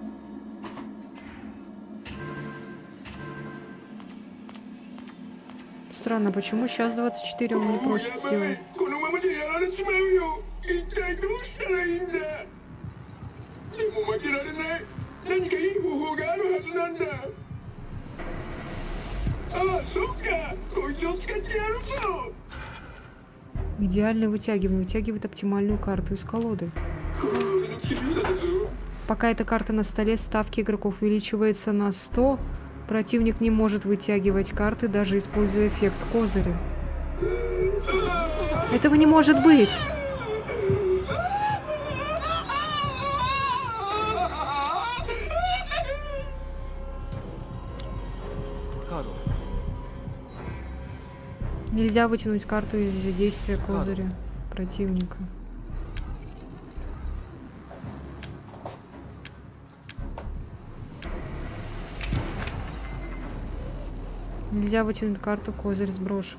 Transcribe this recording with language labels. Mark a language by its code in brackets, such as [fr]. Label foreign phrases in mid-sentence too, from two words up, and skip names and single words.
[ru] 100 странно, почему сейчас 24 он не [ja] もう [ru] просит [ja] やばい [ru] сделать? [ja] このままじゃやられちまうよ一体どうしたらいいんだでも負けられない何かいい方法があるはずなんだああそっかこいつを使ってやるぞ [ru] Идеально вытягиваем. Вытягивает оптимальную карту из колоды. [ja] これ俺の切り札だぞ [ru] Пока эта карта на столе, ставки игроков увеличивается на 100. Противник не может вытягивать карты, даже используя эффект козыря. Этого не может быть! [ja] カード [ru] Нельзя вытянуть карту из действия козыря противника. Нельзя вытянуть карту, козырь сброшен.